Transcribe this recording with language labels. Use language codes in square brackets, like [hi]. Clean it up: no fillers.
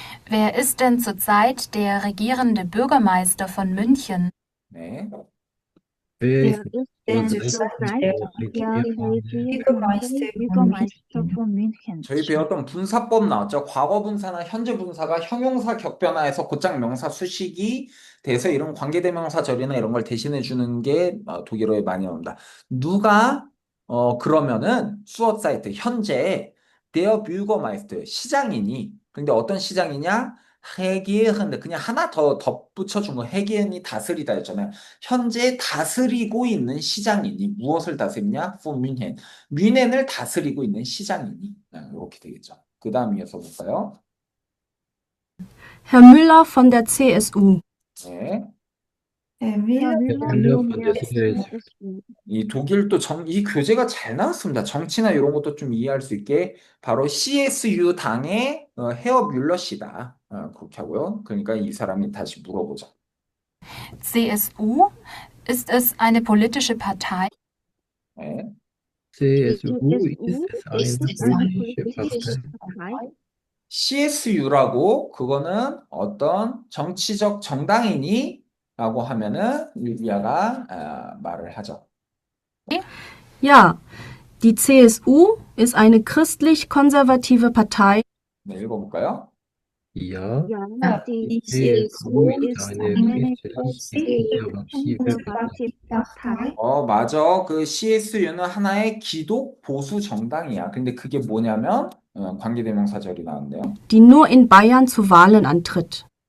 [de] Wer ist denn zurzeit der regierende Bürgermeister von München? [ko] 네. [de] Wer ist denn zurzeit zurzeit der Bürgermeister von München? [ko] 저희 배웠던 분사법 나왔죠. 과거 분사나 현재 분사가 형용사 격변화해서 곧장 명사 수식이 돼서 이런 관계대명사절이나 이런 걸 대신해 주는 게 독일어에 많이 나옵니다. 누가 그러면은 수어 사이트 현재 [de] der Bürgermeister [ko] 시장이니 근데 어떤 시장이냐? 해기현데 그냥 하나 더 덧붙여 준 거 해기현이 다스리다 했잖아요. 현재 다스리고 있는 시장이니 무엇을 다스리냐? [de] von München. [ko] 뮌헨을 다스리고 있는 시장이니 이렇게 되겠죠. 그 다음 이어서 볼까요? [de] Herr Müller von der CSU. [ko] 네. [de] Müller von der CSU. [ko] 이 독일도 이 교재가 잘 나왔습니다. 정치나 이런 것도 좀 이해할 수 있게 바로 CSU 당의 헤어 뮬러 씨다. 그렇게 하고요. 그러니까 이 사람이 다시 물어보죠. [de] CSU? Ist es eine politische Partei? [ko] 네. [de] CSU ist es eine politische Partei? [ko] CSU라고 그거는 어떤 정치적 정당이니? 라고 하면은 릴리아가 말을 하죠. [de] Ja, die CSU ist eine christlich-konservative Partei. [ko] 네, 읽어볼까요? [de] Ja, Ja, die die CSU CSU ist ist eine eine christlich-konservative Partei. Partei. [ko] 맞아. 그 CSU는 하나의 기독 보수 정당이야. 근데 그게 뭐냐면 관계대명사절이 나왔는데요. [de] Die nur in Bayern zu Wahlen antritt.